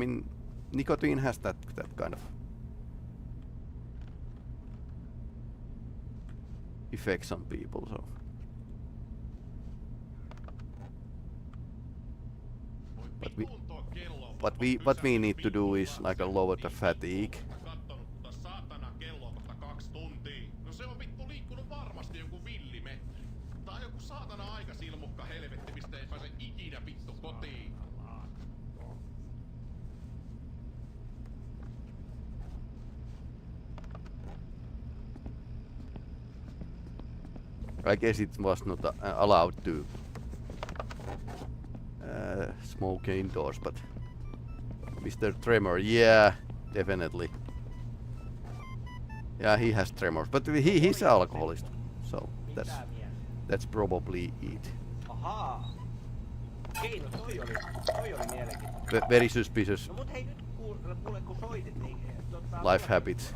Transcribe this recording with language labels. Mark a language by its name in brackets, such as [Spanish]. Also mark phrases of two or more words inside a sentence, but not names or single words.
[English] I mean, nicotine has that kind of effects on people. So, what we need to do is like lower the fatigue. [Finnish] Saatana kelloa kohta 2 tuntia. No se on vittu liikkunut varmasti joku villimetri. Tai joku saatana aikasilmukka helvetti, mistä ei pääse ikinä vittu kotiin. [English] I guess it was not allowed to smoke indoors, but Mr. Tremor, yeah, definitely. Yeah, he has tremors, but he's an alcoholist, so that's probably it. [Finnish] Ahaa. Okei, no toi oli mielenkiintoinen. [English] Very suspicious [Finnish] No mut hei nyt kuule kun soitit, niin [English] life habits.